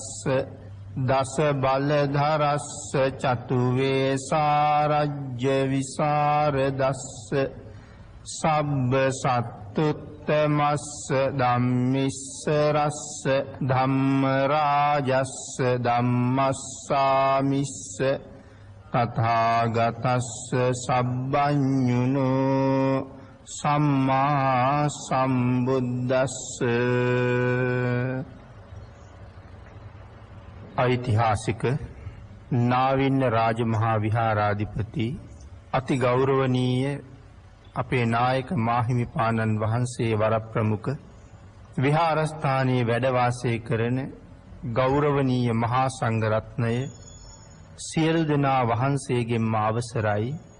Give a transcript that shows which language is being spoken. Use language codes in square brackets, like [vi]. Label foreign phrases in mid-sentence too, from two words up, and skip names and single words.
[pi] දස බලධරස්ස චතු වේසාරජ්‍ය විසරදස්ස සබ්බ සත්තුත්තමස්ස ධම්මිස්සරස්ස ධම්ම රාජස්ස ධම්මස්සාමිස්ස තථාගතස්ස සබ්බඤුනෝ සම්මා සම්බුද්දස්ස. [si] ඓතිහාසික නාවින්න රාජමහා විහාරාධිපති අති ගෞරවනීය අපේ නායක මාහිමිපාණන් වහන්සේ වරප්‍රමුඛ විහාරස්ථානයේ වැඩ වාසය කරන ගෞරවනීය මහා සංඝරත්නය සියලු දෙනා වහන්සේගෙන්ම අවසරයි